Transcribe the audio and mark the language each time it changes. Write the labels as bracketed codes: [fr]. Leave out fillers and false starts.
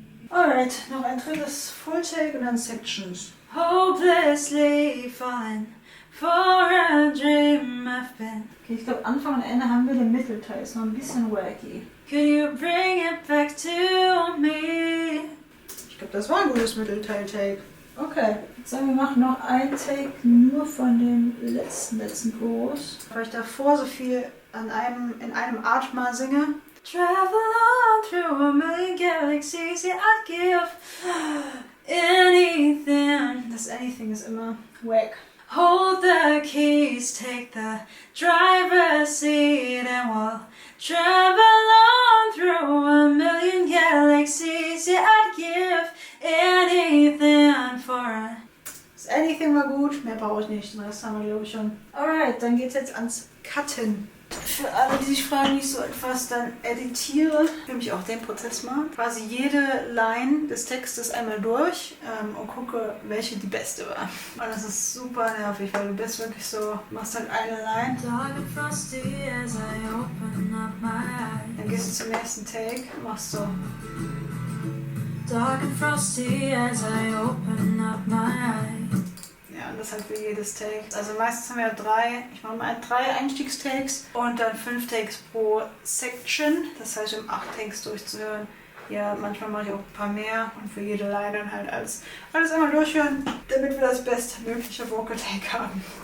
[de] Alright, noch ein drittes Full-Take und dann Sections. [en] Hopelessly falling for a dream I've been. [de] Okay, ich glaube Anfang und Ende haben wir den Mittelteil, ist noch ein bisschen wacky. [en] Could you bring it back to me? [de] Ich glaube, das war ein gutes Mittelteil-Take. Okay, jetzt sagen wir machen noch ein Take nur von dem letzten Chorus. Weil ich davor so viel in einem Atma singe. [en] Travel on through a million galaxies, yeah, I'd give anything. [de] Das anything ist immer wack. [en] Hold the keys, take the driver's seat, and we'll travel on through a million galaxies. Yeah, I'd give anything for a... [de] Das anything war gut, mehr brauche ich nicht, den Rest haben wir glaube ich schon. Alright, dann geht's jetzt ans Cutten. Für alle, die sich fragen, wie ich so etwas dann editiere, will ich auch den Prozess machen. Quasi jede Line des Textes einmal durch und gucke, welche die beste war. Und das ist super nervig, weil du bist wirklich so, machst halt eine Line. Dann gehst du zum nächsten Take, machst so. [en] Dark and frosty as I open up my eyes. [de] Ja, und das halt für jedes Take. Also meistens haben wir 3 Einstiegstakes und dann 5 Takes pro Section. Das heißt, um 8 Takes durchzuhören. Ja, manchmal mache ich auch ein paar mehr und für jede Line dann halt alles einmal durchhören, damit wir das bestmögliche Vocal Take haben.